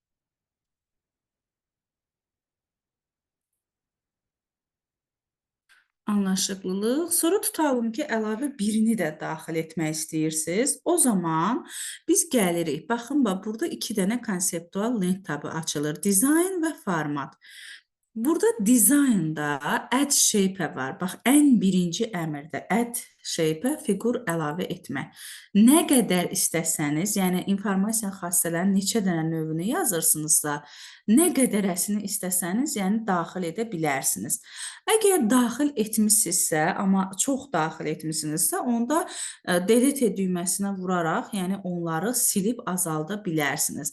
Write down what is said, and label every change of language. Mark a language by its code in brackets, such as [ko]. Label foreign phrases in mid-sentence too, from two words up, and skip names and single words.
[az] Anlaşıqlılıq. Sonra tutalım ki, əlavə birini də daxil etmək istəyirsiniz. O zaman biz gəlirik. Baxın, bax, burada 2 dənə konseptual link tabı açılır. Dizayn və format. Burada dizaynda [en] add shape [az] var. Bax, ən birinci əmrdə [en] add shape [az] fiqur əlavə etmək. Nə qədər istəsəniz, yəni informasiya xassələrin neçə dənə növünü yazırsınızsa, nə qədərəsini istəsəniz, yəni daxil edə bilərsiniz. Əgər daxil etmişsinizsə, amma çox daxil etmişsinizsə, onda delete düyməsinə vuraraq, yəni onları silib azalda bilərsiniz.